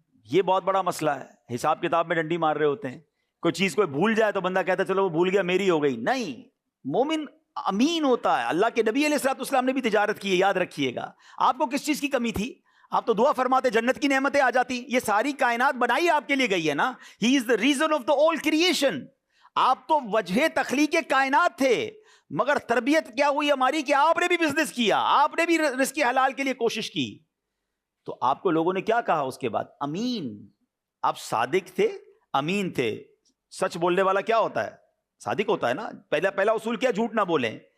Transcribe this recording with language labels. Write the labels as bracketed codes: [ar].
[ur] یہ بہت بڑا مسئلہ ہے. حساب کتاب میں ڈنڈی مار رہے ہوتے ہیں، کوئی چیز کوئی بھول جائے تو بندہ کہتا ہے چلو وہ بھول گیا میری ہو گئی. نہیں، مومن امین ہوتا ہے. اللہ کے نبی علیہ الصلوۃ والسلام نے بھی تجارت کی ہے، یاد رکھیے گا. آپ کو کس چیز کی کمی تھی؟ آپ تو دعا فرماتے جنت کی نعمتیں آ جاتی. یہ ساری کائنات بنائی آپ کے لیے گئی ہے نا. [en] He is the reason of the all creation. [ur] آپ تو وجہ تخلیق کائنات تھے، مگر تربیت کیا ہوئی ہماری کہ آپ نے بھی بزنس کیا، آپ نے بھی رزق حلال کے لیے کوشش کی. تو آپ کو لوگوں نے کیا کہا اس کے بعد؟ امین. آپ صادق تھے، امین تھے. سچ بولنے والا کیا ہوتا ہے؟ صادق ہوتا ہے نا. پہلا اصول کیا؟ جھوٹ نہ بولیں.